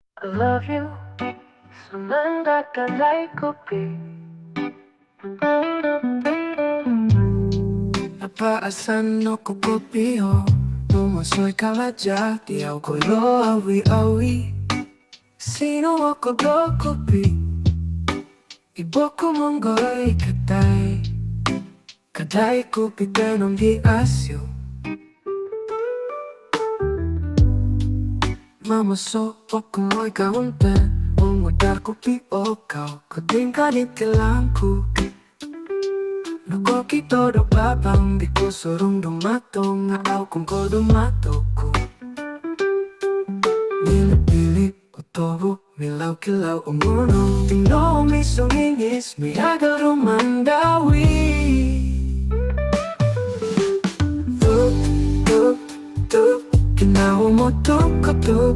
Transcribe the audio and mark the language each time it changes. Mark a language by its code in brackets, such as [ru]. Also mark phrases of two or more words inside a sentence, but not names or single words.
[en] I love you, [dtp] Sumandak, kadai, kupi. Napaasan ako kupi, oh. Lumasoy kalaja, di ako lo awi-awi. Sino ako do kupi? Ibo ko monggoy kadai. Kadai kupi tenong di asyo. Mama so ako mo'y kauntan. Umudar kupi o kau kuding kanit kilangku. Luko kito do babang di ko surung dumatong. Ngaaw kung ko dumato ko. Nilip-ilip o tobo, milaw-kilaw o muno. Tingno may sungingis, may agal rumandawi. Tuk, tuk, tuk, kinaw mo tuk, kutuk.